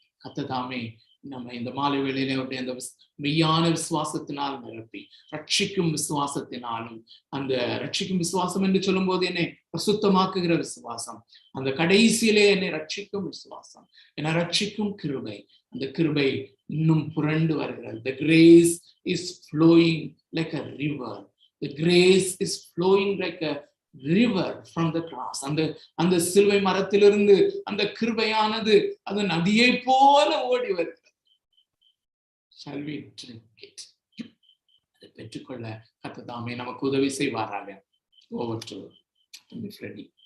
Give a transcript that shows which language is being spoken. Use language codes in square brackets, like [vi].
[ta] கர்த்தர் நம்ம இந்த மாலை வேளையிலே அவருடைய அந்த மெய்யான விசுவாசத்தினால் நிரப்பி, ரட்சிக்கும் விசுவாசத்தினாலும், அந்த ரட்சிக்கும் விசுவாசம் என்று சொல்லும் போது என்னை பிரசுத்தமாக்குகிற விசுவாசம், அந்த கடைசியிலே என்னை ரட்சிக்கும் விசுவாசம், என்னை ரட்சிக்கும் கிருபை, அந்த கிருபை இன்னும் புரண்டு வருகிறது. [en] The grace is flowing like a river. The grace is flowing like a river from the cross. [ta] அந்த சிலுவை மரத்திலிருந்து அந்த கிருபையானது அது நதியை போல ஓடி வருகிறது. [en] Shall we drink it? [ta] அதை பெற்றுக்கொள்ள கர்த்தர் தாமே நமக்கு உதவி செய்வாராக. [en] Over to Freddy.